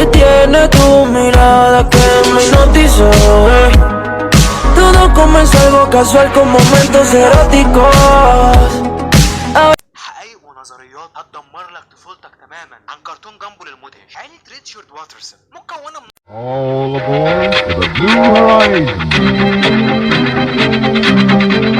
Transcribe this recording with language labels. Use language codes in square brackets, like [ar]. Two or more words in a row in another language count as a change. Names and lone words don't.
[es] tiene tu mirada que me hipnotizó. Todo comenzó algo casual con momentos eróticos. [ar] حقائق ونظريات هتدمر لك طفولتك تماما عن كرتون جامبو للمدهش. عائلة ريتشارد واترسون مكونة من [en] All aboard for the Blue Horizon.